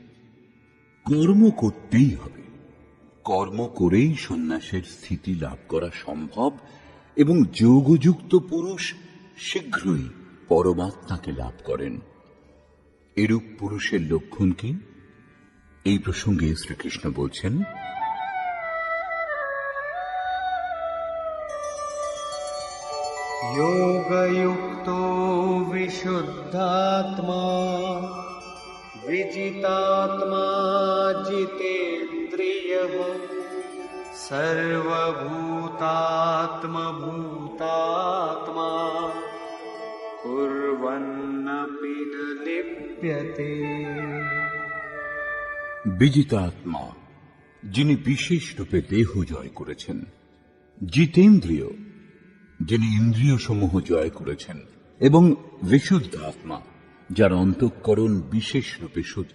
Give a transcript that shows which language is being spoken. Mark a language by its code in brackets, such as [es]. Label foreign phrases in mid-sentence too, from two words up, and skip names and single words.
[bn] কর্ম করতেই হবে, কর্ম করেই সন্ন্যাসের স্থিতি লাভ করা সম্ভব এবং যোগযুক্ত পুরুষ শীঘ্রই পরমাত্মাকে লাভ করেন। এরূপ পুরুষের লক্ষণ কি? এই প্রসঙ্গে শ্রীকৃষ্ণ বলছেন, [sa] योगयुक्तो विशुद्धात्मा विजितात्मा जितेन्द्रियः सर्वभूतात्मभूतात्मा कुर्वन्नपि न लिप्यते। [bn] বিজিতাত্মা, যিনি বিশেষ রূপে দেহ জয় করেছেন। জিতেন্দ্রিয়, যিনি ইন্দ্রিয় সমূহ জয় করেছেন। এবং বিশুদ্ধ আত্মা, যার অন্তঃকরণ বিশেষ রূপে শুদ্ধ।